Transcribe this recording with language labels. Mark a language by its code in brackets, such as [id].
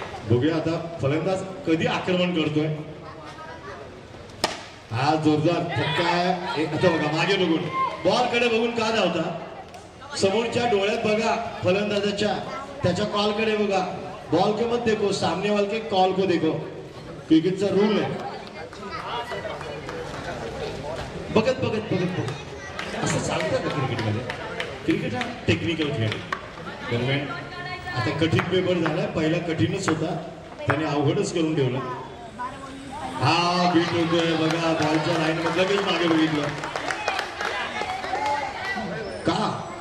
[mr] बघूया आता फलंदाज कधी आक्रमण करतोय. हा जोरदार फटका आहे. आता बघा मागे बघून, बॉल कडे बघून का धावता. समोरच्या डोळ्यात बघा फलंदाजाच्या, त्याच्या कॉलकडे बघा. [hi] बॉल के मत देखो, सामने वाले के कॉल को देखो. [mr] क्रिकेटचा रूल आहे. बघत बघत बघत बघत असं चालतं का क्रिकेटमध्ये? क्रिकेट हा टेक्निकल खेळ. दरम्यान आता कठीण पेपर झालाय. पहिला कठीणच होता, त्याने अवघडच करून ठेवलं. हा बीट होतोय बघा, बॉलच्या लाईन मध्ये लगेच मागे बघितलं का.